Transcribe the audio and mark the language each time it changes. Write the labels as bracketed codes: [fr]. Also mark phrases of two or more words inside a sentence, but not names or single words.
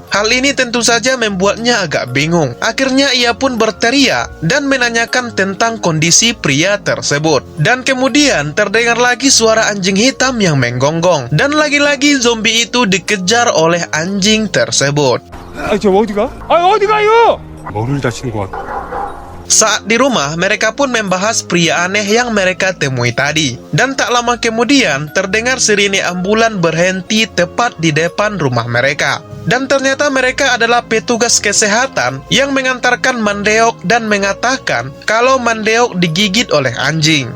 [id] Hal ini tentu saja membuatnya agak bingung. Akhirnya ia pun berteriak dan menanyakan tentang kondisi pria tersebut. Dan kemudian terdengar lagi suara anjing hitam yang menggonggong. Dan lagi-lagi zombie itu dikejar oleh anjing tersebut. [ko] 저 어디가? 어디 가요? 뭐를 다치는 것 같아? [id] Saat di rumah, mereka pun membahas pria aneh yang mereka temui tadi. Dan tak lama kemudian, terdengar sirine ambulan berhenti tepat di depan rumah mereka. Dan ternyata mereka adalah petugas kesehatan yang mengantarkan Mandeok dan mengatakan kalau Mandeok digigit oleh anjing.